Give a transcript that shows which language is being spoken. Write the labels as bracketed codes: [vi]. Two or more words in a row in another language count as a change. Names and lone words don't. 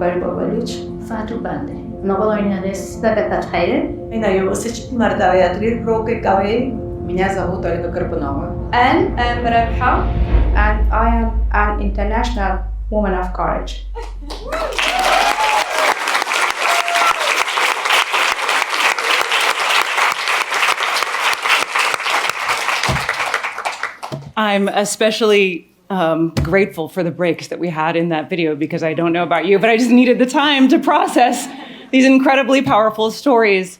[en] Fariba Baluch, Fatou Bande. の頃になです。 Agather Atuhaire, [ru] Меня его Марта Беатрис Броке Кавей. Меня зовут Ольга Карпунова. [en] And I'm Rabha, and I am an international woman of courage. I'm especially grateful for the breaks that we had in that video because I don't know about you, but I just needed the time to process these incredibly powerful stories.